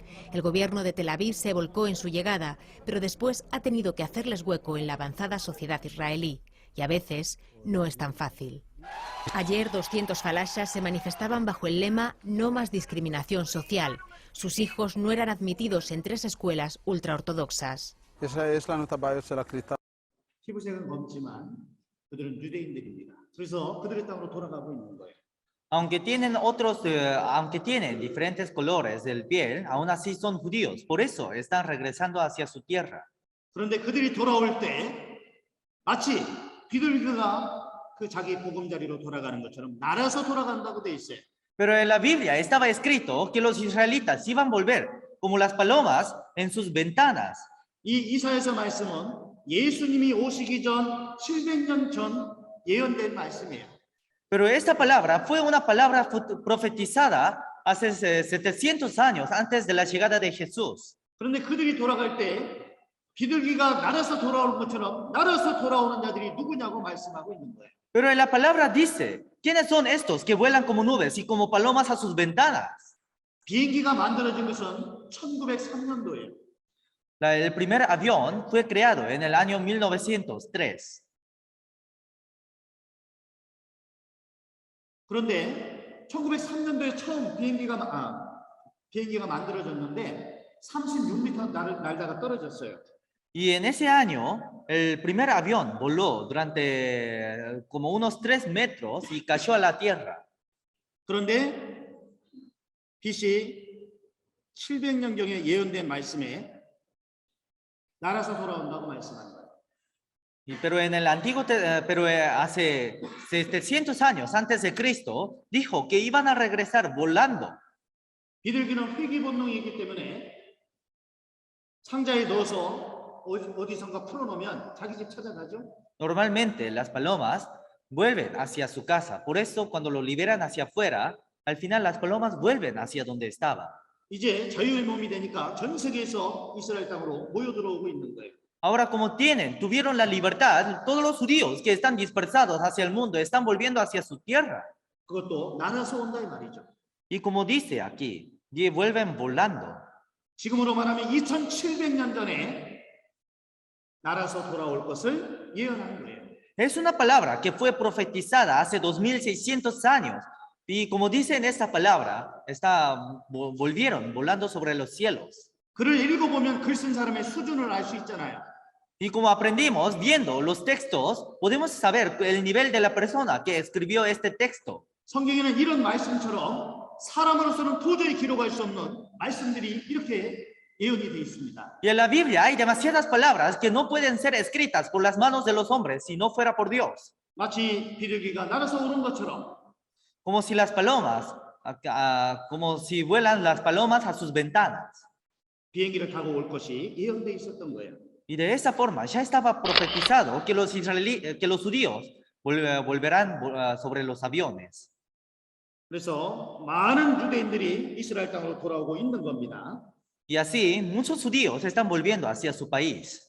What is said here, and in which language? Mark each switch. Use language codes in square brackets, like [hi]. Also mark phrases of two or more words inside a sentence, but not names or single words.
[es] El gobierno de Tel Aviv se volcó en su llegada, pero después ha tenido que hacerles hueco en la avanzada sociedad israelí. Y a veces no es tan fácil. Ayer 200 falashas se manifestaban bajo el lema "No más discriminación social". Sus hijos no eran admitidos en 3 escuelas ultraortodoxas. [ko] 피부색은 검지만 그들은 유대인들입니다. 그래서 그들의 땅으로 돌아가고 있는 거예요. [es] Aunque tienen diferentes colores del piel, aún así son judíos. Por eso están regresando hacia su tierra. [ko] 그런데 그들이 돌아올 때 마치 비둘기가 그 자기 보금자리로 돌아가는 것처럼 날아서 돌아간다고 돼 있어요. [es] Pero en la Biblia estaba escrito que los israelitas iban a volver como las palomas en sus ventanas. [ko] 이 이사야서 말씀은 예수님이 오시기 전 700년 전 예언된 말씀이에요. [es] Pero esta palabra fue una palabra profetizada hace 700 años antes de la llegada de Jesús. [ko] 그런데 그들이 돌아갈 때 비둘기가 날아서 돌아오는 것처럼 날아서 돌아오는 자들이 누구냐고 말씀하고 있는 거예요. [es] Pero en la palabra dice, ¿quiénes son estos que vuelan como nubes y como palomas a sus ventanas? [ko] 비행기가 만들어진 것은 1903년도예요. [es] El primer avión fue creado en el año 1903. [ko] 그런데 1903년도에 처음 비행기가 만들어졌는데 36m 날다가 떨어졌어요. [es] Y en ese año, el primer avión voló durante como unos 3 metros y cayó a la tierra. [ko] 그런데 BC 700년경에 예언된 말씀에 날아서 돌아온다고 말씀한 거예요. [es] Pero en el hace 700 años antes de Cristo, dijo que iban a regresar volando. [ko] 비둘기는 회귀 본능이기 때문에 상자에 넣어서 어디선가 풀어놓으면 자기 집 찾아가죠. [es] Normalmente las palomas vuelven hacia su casa. Por eso cuando lo liberan hacia afuera, al final las palomas vuelven hacia donde estaba. [ko] 이제 자유의 몸이 되니까 전 세계에서 이스라엘 땅으로 모여 들어오고 있는 거예요. [es] Ahora como tuvieron la libertad, todos los judíos que están dispersados hacia el mundo están volviendo hacia su tierra. [ko] 그것도 나눠서 온다 이 말이죠. [es] Y como dice aquí, y vuelven volando. [ko] 지금으로 말하면 2700년 전에 날아서 돌아올 것을 예언하는 거예요. [es] Es una palabra que fue profetizada hace 2600 años. Y como dice en esta palabra, volvieron volando sobre los cielos. [ko] 글을 읽어보면 글 쓴 사람의 수준을 알 수 있잖아요. [es] Y como aprendimos viendo los textos, podemos saber el nivel de la persona que escribió este texto. [ko] 성경에는 이런 말씀처럼 사람으로서는 도저히 기록할 수 없는 말씀들이 이렇게 예언이 되어 있습니다. [es] Y en la Biblia hay demasiadas palabras que no pueden ser escritas por las manos de los hombres si no fuera por Dios. [ko] 마치 비둘기가 날아서 오는 것처럼 [es] Como si las palomas, como si vuelan las palomas a sus ventanas. [ko] 비행기를 타고 올 것이 예언되어 있었던 거예요. [es] Y de esa forma ya estaba profetizado que los judíos volverán sobre los aviones. [ko] 그래서 많은 유대인들이 이스라엘 땅으로 돌아오고 있는 겁니다. [es] Y así, muchos judíos están volviendo hacia su país.